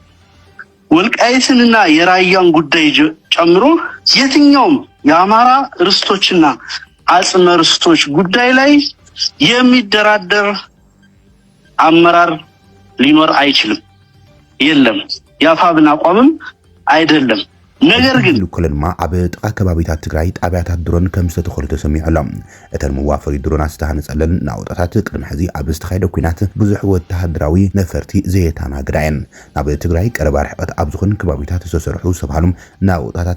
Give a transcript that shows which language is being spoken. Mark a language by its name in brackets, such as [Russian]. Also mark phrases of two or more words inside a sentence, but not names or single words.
[Amharic] ወልቃይትንና የራያን ጉዳይ ጨምሮ የትኛውም የአማራ ርስቶችና አጽመ ርስቶች ጉዳይ ላይ የሚደራደር አመራር ሊኖር አይችልም። የለም ያፋብን አቋምም አይደለም። ነገር ግን [Tigrinya] ኩልማ ኣብ ጥቃ ከባቢታት ትግራይ ጣብያታት ድሮን ከም ዝተተኸሉ ተሰሚዑሎም እተን መዋፈሪ ድሮናት ዝተሃነፀለን ናውጣታት ቅድሚ ሕዚ ኣብ ዝተኻየደ ኩናት ብዙሕ ወተሃደራዊ ነፈርቲ ዘየተናግዳየን ናብ ትግራይ ቀረባ ርሕቀት ኣብ ዝኾኑ ከባቢታት ዝተሰርሑ ዝተባሃሉ ናውጣታት